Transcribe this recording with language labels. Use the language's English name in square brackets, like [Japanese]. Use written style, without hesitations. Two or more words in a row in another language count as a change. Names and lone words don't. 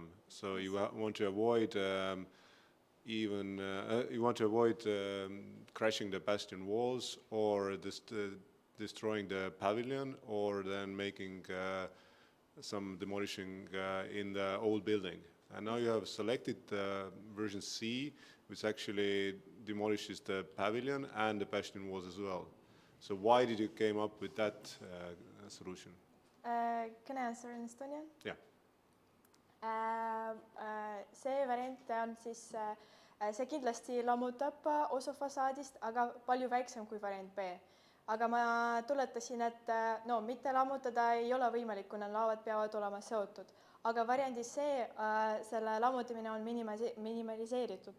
[English] So you want to avoid crashing the bastion walls, or destroying the pavilion, or then making some demolishing in the old building. And now you have selected version C, which actually demolishes the pavilion and the bastion walls as well. So why did you came up with that solution? Can I answer in Estonian? Yeah. [Estonian] See variant on siis, see kindlasti lammutab osa fassaadist, aga palju väiksem kui variant B. Aga ma tuletasin, et no mitte lammutada ei ole võimalik, kuna laavad peavad olema seotud. Aga variandis see, selle lammutamine on minimaliseeritud.